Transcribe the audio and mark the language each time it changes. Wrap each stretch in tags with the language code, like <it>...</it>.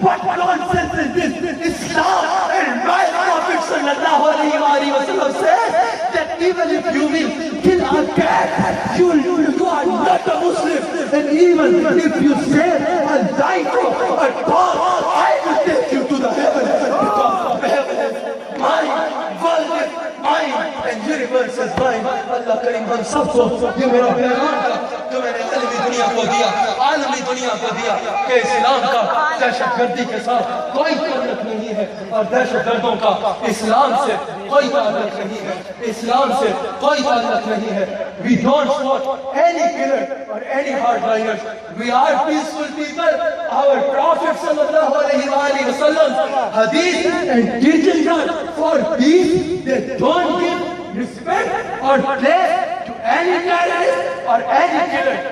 <en>What nonsense is this? Islam and my Prophet sallallahu alayhi wa sallam says that even if you will kill a cat, you are not a Muslim. And even if you say a life of a dog, I will take you to the heaven, because the heaven is mine, world is mine, and universe is mine.</en> <hi>Allah Karim हम सबको ये मेरा पैगाम था जो मैंने आलमी दुनिया को दिया कि इस्लाम का दहशतगर्दी के साथ कोई ताल्लुक नहीं है और दहशतगर्दों का इस्लाम से कोई ताल्लुक नहीं है, इस्लाम से कोई ताल्लुक नहीं है।</hi> <en>We don't support any killer or any hardliners. We are peaceful people. Our Prophet sallallahu alayhi wa sallam hadith and teachings are for peace. They don't give respect or place to any terrorist or any killer.</en>